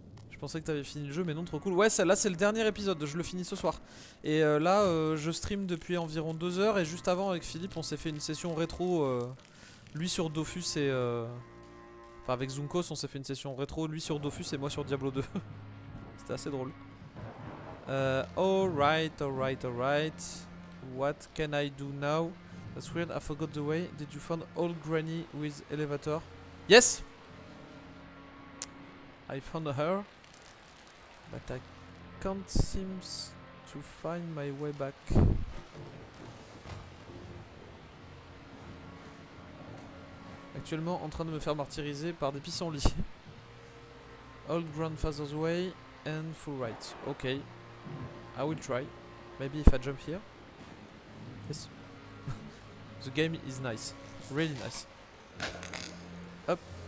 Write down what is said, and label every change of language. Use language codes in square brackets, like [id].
[fr] Je pensais que t'avais fini le jeu, mais non, trop cool. Ouais, là c'est le dernier épisode, je le finis ce soir. Et là, je stream depuis environ 2 heures. Et juste avant, avec Philippe, on s'est fait une session rétro. Lui sur Dofus et... Enfin, avec Zunkos, on s'est fait une session rétro. Lui sur Dofus et moi sur Diablo 2. C'était assez drôle. [en] Alright, alright, alright. What can I do now? That's weird, I forgot the way. Did you find old granny with elevator? Yes! I found her. But I can't seem to find my way back. [fr] Actuellement en train de me faire martyriser par des pissenlits. [en] Old grandfather's way and full right. Okay. I will try. Maybe if I jump here. Yes. The game is nice. Really nice. Up.